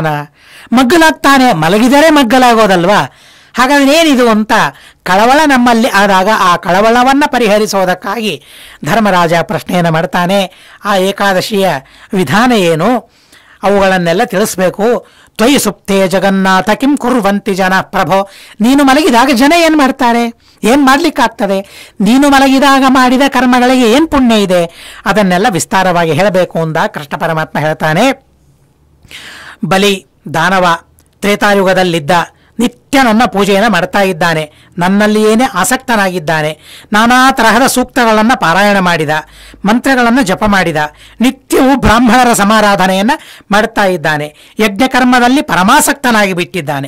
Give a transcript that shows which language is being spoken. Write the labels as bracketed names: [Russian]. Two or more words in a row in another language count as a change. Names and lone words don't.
[Kannada] ಮಗ್ಗಲಾಗ್ತಾನೆ, ಮಲಗಿದರೆ ಮಗ್ಗಲಾಗೋದಲ್ವಾ? ಹಾಗಾದರೆ ಏನಿದು ಅಂತ ಕಳವಳ ನಮ್ಮಲ್ಲಿ ಆದಾಗ ಆ ಕಳವಳವನ್ನು ಪರಿಹರಿಸೋದಕ್ಕಾಗಿ ಧರ್ಮರಾಜ ಪ್ರಶ್ನೆಯನ್ನು ಮಾಡ್ತಾನೆ. ಆ ಏಕಾದಶಿಯ ವಿಧಾನ ಏನು, ಅವುಗಳನ್ನೆಲ್ಲ ತಿಳಿಸ್ಬೇಕು. [Sanskrit] ತ್ವಯಿ ಸುಪ್ತೇ ಜಗನ್ನಾಥ ಕಿಂ ಕುರ್ವಂತಿ ಜನ ಪ್ರಭೋ. [Kannada] ನೀನು ಮಲಗಿದಾಗ ಜನ ಏನು ಮಾಡ್ತಾರೆ? ಏನು ಮಾಡಲಿಕ್ಕಾಗ್ತದೆ? ನೀನು ಮಲಗಿದಾಗ ಮಾಡಿದ ಕರ್ಮಗಳಿಗೆ ಏನು ಪುಣ್ಯ ಇದೆ? ಅದನ್ನೆಲ್ಲ ವಿಸ್ತಾರವಾಗಿ ಹೇಳಬೇಕು ಅಂದ ಕೃಷ್ಣ ಪರಮಾತ್ಮ ಹೇಳ್ತಾನೆ. ಬಲಿ ದಾನವ ತ್ರೇತಾಯುಗದಲ್ಲಿದ್ದ, ನಿತ್ಯ ನನ್ನ ಪೂಜೆಯನ್ನು ಮಾಡ್ತಾ ಇದ್ದಾನೆ, ನನ್ನಲ್ಲಿಯೇನೇ ಆಸಕ್ತನಾಗಿದ್ದಾನೆ, ನಾನಾ ತರಹದ ಸೂಕ್ತಗಳನ್ನು ಪಾರಾಯಣ ಮಾಡಿದ, ಮಂತ್ರಗಳನ್ನು ಜಪ ಮಾಡಿದ, ನಿತ್ಯವೂ ಬ್ರಾಹ್ಮಣರ ಸಮಾರಾಧನೆಯನ್ನು ಮಾಡ್ತಾ ಇದ್ದಾನೆ, ಯಜ್ಞಕರ್ಮದಲ್ಲಿ ಪರಮಾಸಕ್ತನಾಗಿ ಬಿಟ್ಟಿದ್ದಾನೆ.